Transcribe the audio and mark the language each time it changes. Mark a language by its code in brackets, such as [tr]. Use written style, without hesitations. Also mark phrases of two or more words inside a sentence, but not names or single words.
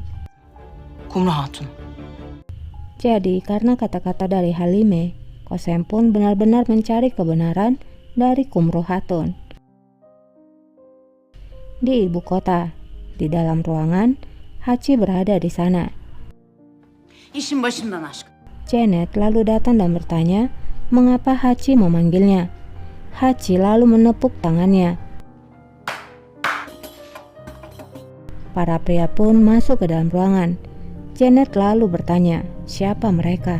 [id] Kumru Hatun. Jadi karena kata-kata dari Halime, Qasem pun benar-benar mencari kebenaran dari Kumru Hatun. Di ibu kota, di dalam ruangan, Hachi berada di sana. [tr] İşin başından aşkın. [id] Janet lalu datang dan bertanya mengapa Hachi memanggilnya. Hachi lalu menepuk tangannya. Para pria pun masuk ke dalam ruangan. Janet lalu bertanya, siapa mereka?